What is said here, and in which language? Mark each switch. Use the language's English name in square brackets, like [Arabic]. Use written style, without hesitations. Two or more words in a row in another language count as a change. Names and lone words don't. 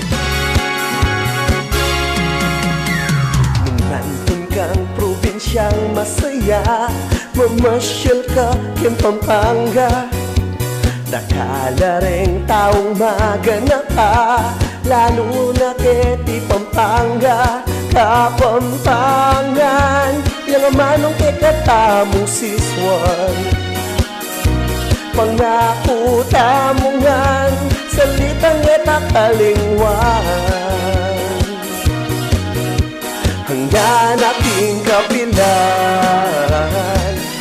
[Filipino] Nung nandun kang probinsyang masaya. [Pampanga] Mamasyal ka kin Pampanga, nakala rin taong maganap ka, lalo na kiti Pampanga, Kapampangan. Yang manong kekatamong siswan, pangako tamungan, salitang etakalingwan, hanggang aking kapilan.